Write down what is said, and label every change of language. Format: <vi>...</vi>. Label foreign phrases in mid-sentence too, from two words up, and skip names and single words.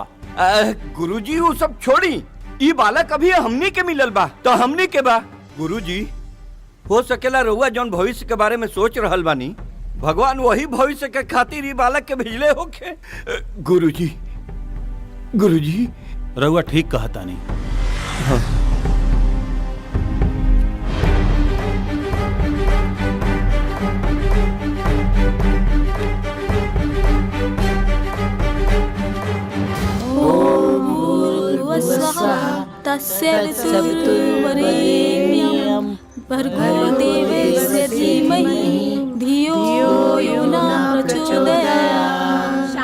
<bho>गुरुजी वो सब छोड़ी, ये बालक अभी हमनी के मिलल बा तो हमनी के बा। गुरुजी, हो सकेला रउआ जौन भविष्य के बारे में सोच रहल बानी, भगवान वही भविष्य के खातिर ये बालक के भेजले होके। गुरुजी, गुरुजी, रउआ ठीक कहता नहीं। हाँ।</bho> <sa>तस्य वितुर्वरेण्यं भर्गो देवस्य धीमहि धियो यो न प्रचोदयात्।</sa>